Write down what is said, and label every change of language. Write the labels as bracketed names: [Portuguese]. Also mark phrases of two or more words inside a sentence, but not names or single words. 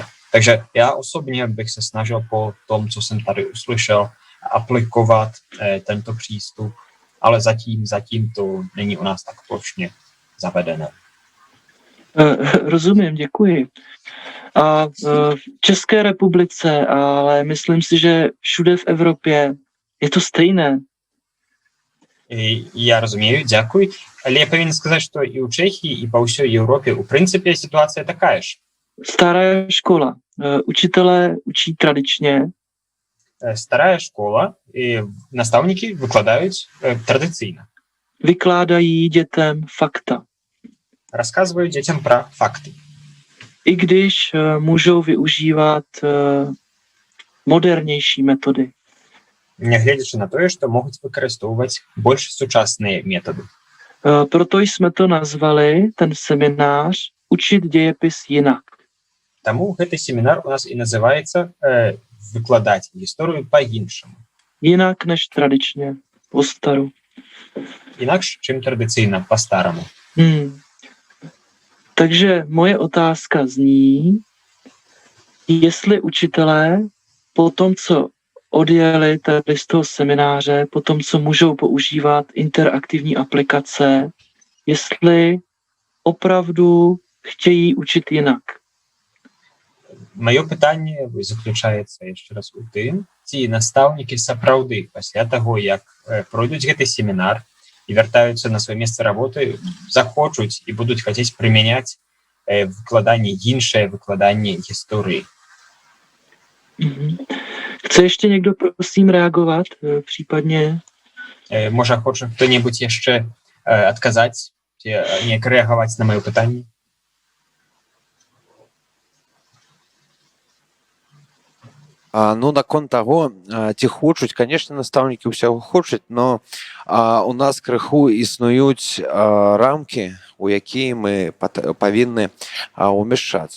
[Czech] Takže já osobně bych se snažil po tom, co jsem tady uslyšel, aplikovat tento přístup, ale zatím to není u nás tak plošně zavedené. Rozumím, děkuji. A v České republice, ale myslím si, že všude v Evropě je to stejné. [Belarusian] Я разумею, дзякуй. Але я павінен сказаць, што і ў Чэхіі, і па ўсёй Еўропе у прынцыпе сітуацыя такая ж. [Czech] Stará škola. Učitelé učí tradičně, [Belarusian] Старая школа, і настаўнікі выкладаюць традыцыйна. [Czech] vykládají dětem fakta. [Belarusian] Расказваюць дзецям пра факты. [Czech] I když můžou využívat modernější metody. [Belarusian] Нягледзячы на тое, што могуць выкарыстоўваць больш сучасныя метады. [Czech] Proto jsme to nazvali, ten seminář, Učit dějepis jinak. [Belarusian] Таму гэты семінар у нас і называецца выкладаць гісторыю па-іншаму. [Czech] Jinak než tradičně, po staru. [Belarusian] Інакш, чым традыцыйна, па-стараму. [Czech] Takže moje otázka zní, jestli učitelé po tom, co odjeli tady z toho semináře, po tom, co můžou používat interaktivní aplikace, jestli opravdu chtějí učit jinak. [Belarusian] Маё пытанне заключаецца яшчэ раз у тым, ці настаўнікі сапраўды пасля таго, як пройдуць гэты семінар і вяртаюцца на сваё месца работы, захочуць і будуць хацець прымяняць выкладанне, іншае выкладанне гісторыі. [Czech] Chce ještě někdo, prosím, reagovat? Případně? [Belarusian] Можа, хоча хто-небудзь яшчэ адказаць ці неяк рэагаваць на маё пытанне? Ну, наконт таго, ці хочуць, конечно, настаўнікі ўсяго хочуць, но у нас крыху існуюць рамкі, у якія мы павінны умяшчацца.